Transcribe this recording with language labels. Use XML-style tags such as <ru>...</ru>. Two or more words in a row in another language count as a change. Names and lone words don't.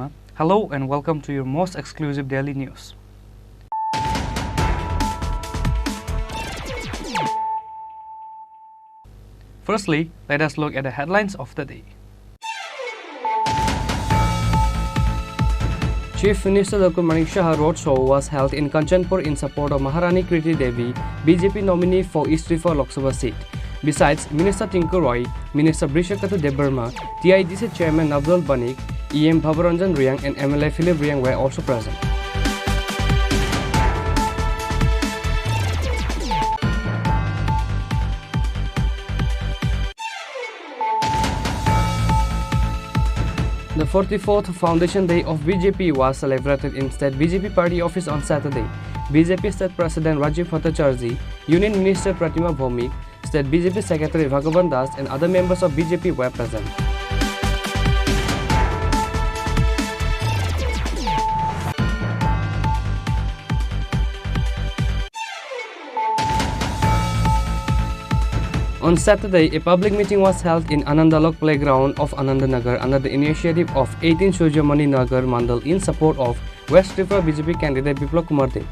<en>Hello and welcome to your most exclusive daily news. Firstly, let us look at the headlines of the day. Chief Minister Dr. Manik Shah roadshow was held in Kanchanpur in support of Maharani Kriti Devi, BJP nominee for East Tripura Lok Sabha seat. Besides, Minister Tinku Roy, Minister Brishakatu Debarma, TIDC Chairman Navdol Banik, EM Bhavaranjan Riang and MLA Philip Riang were also present. The 44th Foundation Day of BJP was celebrated in State BJP Party Office on Saturday. BJP State President Rajiv Bhattacharjee, Union Minister Pratima Bhomik, State BJP Secretary Bhagavan Das and other members of BJP were present. On Saturday, a public meeting was held in Anandalok Playground of Anandanagar under the initiative of 18 Surjamani Nagar Mandal in support of West Tripura BJP candidate Biplab Kumar Dev.</en>